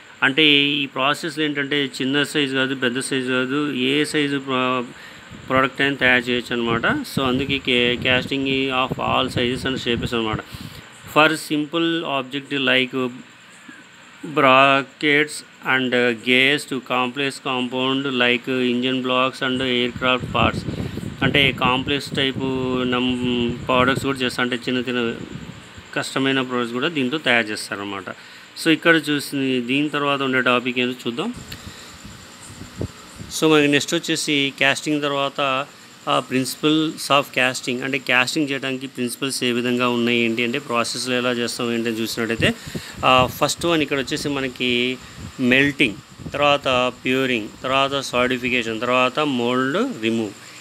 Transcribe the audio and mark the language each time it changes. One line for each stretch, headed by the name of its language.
Telugu: అంటే ఈ ప్రాసెస్లో ఏంటంటే చిన్న సైజు కాదు, పెద్ద సైజు కాదు, ఏ సైజు ప్రోడక్ట్ అయినా తయారు చేయొచ్చు అనమాట. సో అందుకే
English: casting of all sizes and shapes
Telugu: అనమాట.
English: For simple object like brackets and gears to complex compound like engine blocks and aircraft parts.
Telugu: అంటే కాంప్లెక్స్ టైపు ప్రోడక్ట్స్ కూడా చేస్తారు, అంటే చిన్న కష్టమైన ప్రోడక్ట్స్ కూడా దీంతో తయారు చేస్తారన్నమాట. సో ఇక్కడ దీని తర్వాత ఉండే టాపిక్ ఏంటో చూద్దాం. సో మనకి నెక్స్ట్ వచ్చేసి క్యాస్టింగ్ తర్వాత ప్రిన్సిపల్స్ ఆఫ్ క్యాస్టింగ్, అంటే క్యాస్టింగ్ చేయడానికి ప్రిన్సిపల్స్ ఏ విధంగా ఉన్నాయి ఏంటి అంటే ప్రాసెస్లో ఎలా చేస్తాం ఏంటని చూసినట్టయితే ఫస్ట్ వన్ ఇక్కడ వచ్చేసి మనకి మెల్టింగ్, తర్వాత ప్యూరింగ్, తర్వాత సాలిడిఫికేషన్, తర్వాత మోల్డ్ రిమూవ్.